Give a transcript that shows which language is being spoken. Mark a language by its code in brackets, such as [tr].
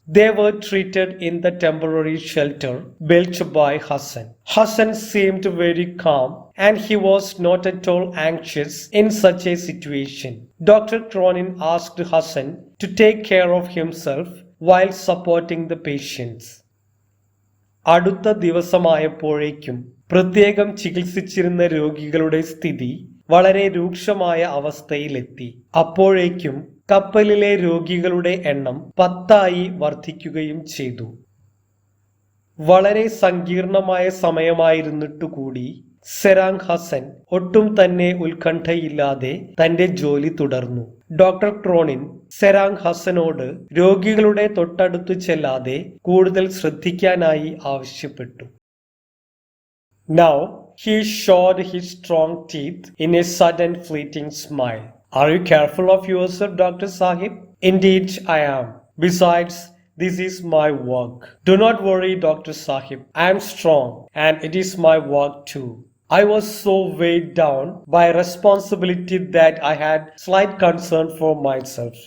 [en] They were treated in the temporary shelter built by Hassan. Hassan seemed very calm and he was not at all anxious in such a situation. Dr. Cronin asked Hassan to take care of himself while supporting the patients. [ml] അടുത്ത ദിവസമായപ്പോഴേക്കും പ്രത്യേകം ചികിത്സിച്ചിരുന്ന രോഗികളുടെ സ്ഥിതി വളരെ രൂക്ഷമായ അവസ്ഥയിലെത്തി. അപ്പോഴേക്കും കപ്പലിലെ രോഗികളുടെ എണ്ണം 10 വർദ്ധിക്കുകയും ചെയ്തു. വളരെ സങ്കീർണമായ സമയമായിരുന്നിട്ടുകൂടി സെറാങ് ഹസൻ ഒട്ടും തന്നെ ഉത്കണ്ഠയില്ലാതെ തന്റെ ജോലി തുടർന്നു. ഡോക്ടർ ക്രോണിൻ സെറാങ് ഹസനോട് രോഗികളുടെ തൊട്ടടുത്തു ചെല്ലാതെ കൂടുതൽ ശ്രദ്ധിക്കാനായി ആവശ്യപ്പെട്ടു. [en] Now he showed his strong teeth in a sudden fleeting smile. Are you careful of yourself, Dr. Sahib? Indeed I am. Besides, this is my work. Do not worry, Dr. Sahib. I am strong and it is my work too. I was so weighed down by responsibility that I had slight concern for myself.